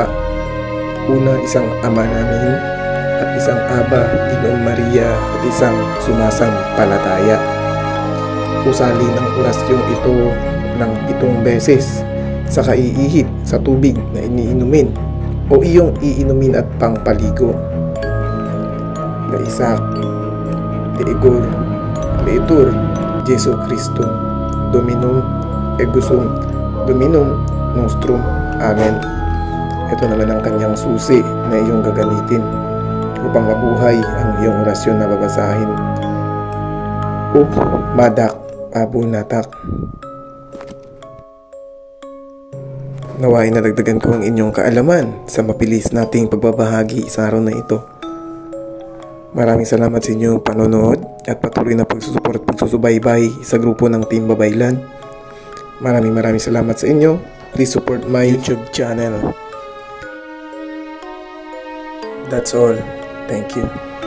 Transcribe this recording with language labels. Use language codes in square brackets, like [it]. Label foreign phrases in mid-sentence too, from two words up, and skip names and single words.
[tl] Una, isang Ama Namin at isang Aba Ginoong Maria at isang sumasampalataya. Usali ng orasyong ito ng 7 beses, saka iihip sa tubig na iniinumin o iyong iinumin at pangpaligo. [la] Laisak, Deigor, Leitur, Jesu Cristo, Dominum, Egusum, Dominum, Nostrum, Amen. [tl] Ito naman ang kanyang susi na iyong gagamitin upang mabuhay ang iyong orasyon na babasahin. Madak, Abunatak. Nawain na dagdagan ko ang inyong kaalaman sa mapilis nating pagbabahagi sa araw na ito. Maraming salamat sa inyong panonood at patuloy na pagsusubaybay sa grupo ng Team Babaylan. Maraming salamat sa inyo. [en] Please support my YouTube channel. That's all. Thank you.